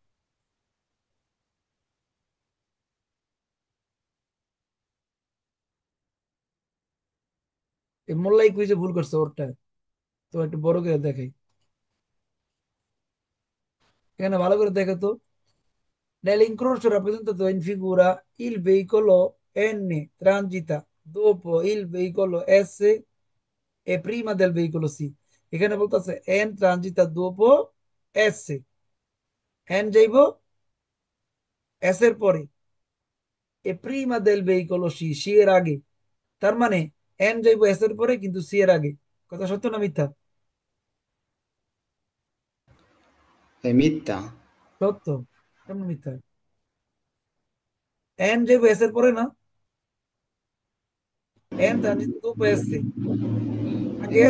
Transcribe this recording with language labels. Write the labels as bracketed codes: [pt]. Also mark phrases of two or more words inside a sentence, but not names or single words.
[bn] এই মোল্লাই কুইজে ভুল করছে ওরটা, তো একটু বড় করে দেখাই। এখানে ভালো করে দেখো তো। [it] Nell'incrocio rappresentato in figura il veicolo N transita dopo il veicolo S e prima del veicolo C. [bn] এখানে বলতেছে N [it] transita dopo [bn] S, N যাইব S এর পরে, [it] e prima del veicolo C, C [bn] এর আগে। তার মানে N যাইব S এর পরে কিন্তু C এর আগে। কথা সত্য না মিথ্যা? মিথ্যা। সত্য। কেমন মিথ্যা? N যাইব S এর পরে না, [it] N transita dopo S, [bn] আগে S